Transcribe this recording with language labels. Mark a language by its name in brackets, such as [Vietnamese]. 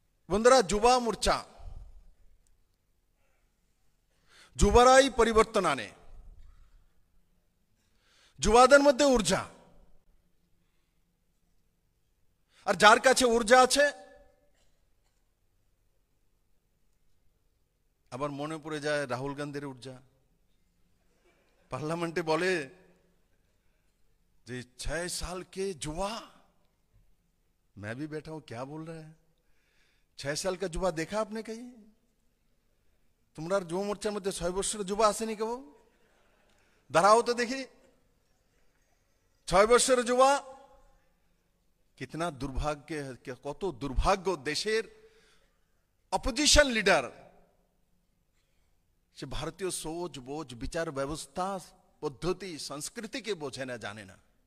[Bangla] বন্ধুরা, যুবা মোর্চা, যুবরাই পরিবর্তন আনে, যুবাদের মধ্যে ঊর্জা, আর যার কাছে ঊর্জা আছে আবার মনে পড়ে যায় রাহুল গান্ধীর ঊর্জা। [Hindi] पार्लियामेंट बोले जी 6 साल के जुआ, मैं भी बैठा हूं, क्या बोल रहा है? 6 साल का जुआ देखा आपने कहीं? [Bangla] तुम्हारा যুব মোর্চার মধ্যে 6 বছরের যুবা আসেনি কেউ? দাঁড়াও তো দেখি, 6 বছরের যুবা। कितना दुर्भाग्य, কত দুর্ভাগ্য দেশের অপোজিশন লিডার সে ভারতীয় সোচ বোঝ, বিচার ব্যবস্থা, পদ্ধতি, সংস্কৃতিকে বোঝে না, জানে না।